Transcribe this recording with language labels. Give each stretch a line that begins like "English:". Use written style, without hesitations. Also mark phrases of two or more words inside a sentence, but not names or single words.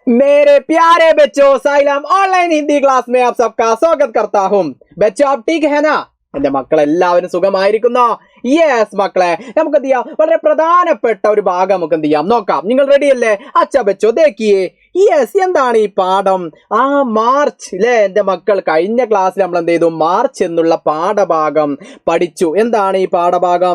Hindi: मेरे प्यारे बच्चों, साइलम ऑनलाइन हिंदी क्लास में आप सबका स्वागत करता हूँ। बच्चों आप ठीक है ना?
Malayalam: എന്റെ മക്കളെല്ലാവരും സുഖമായിരിക്കുന്നോ? യെസ് മക്കളെ, നമുക്ക് എന്ത് ചെയ്യാം, വളരെ പ്രധാനപ്പെട്ട ഒരു ഭാഗം നമുക്ക് എന്ത് ചെയ്യാം നോക്കാം. നിങ്ങൾ റെഡി അല്ലേ?
Hindi: अच्छा बच्चो देखिये.
Malayalam: യെസ്, എന്താണ് ഈ പാഠം? മാർച്ച് അല്ലേ എന്റെ മക്കൾ? കഴിഞ്ഞ ക്ലാസ്സിൽ നമ്മൾ എന്ത് ചെയ്തു? മാർച്ച് എന്നുള്ള പാഠഭാഗം പഠിച്ചു. എന്താണ് ഈ പാഠഭാഗം?